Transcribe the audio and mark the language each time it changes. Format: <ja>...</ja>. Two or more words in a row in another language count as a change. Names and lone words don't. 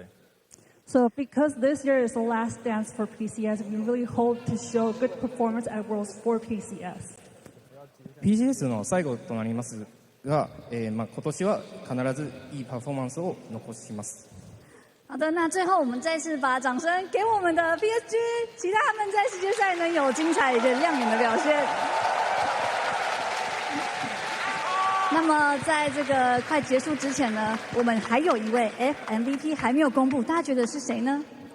<en>So because this year is the last dance for PCS, we really hope to show good performance at Worlds for PCS.</en> <ja>PCS の最後となりますが、今年は必ずいいパフォーマンスを残します。</ja> <zh>好的，那最后我们再次把掌声给我们的 PSG， 期待他们在世界赛能有精彩的亮眼的表现。那么在这个快结束之前呢，我们还有一位 FMVP 还没有公布，大家觉得是谁呢？</zh>